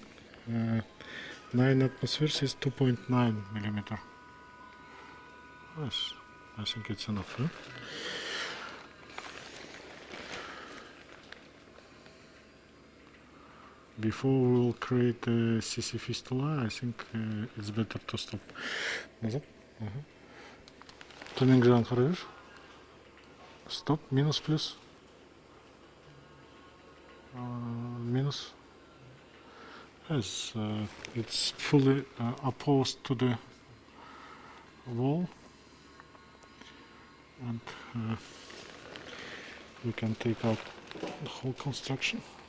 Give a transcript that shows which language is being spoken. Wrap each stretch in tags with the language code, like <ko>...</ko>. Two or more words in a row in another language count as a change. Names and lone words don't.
<en>9 atmospheres is 2.9 millimeter. Yes, I think it's enough. Huh? Before we will create a CC fistula, I think it's better to stop.</en> <ru>Назад.</ru> <kk>Төмен жағын қарай бер.</kk> <en>Stop. Minus plus. Minus. Yes, it's fully opposed to the wall, and we can take out the whole construction.</en>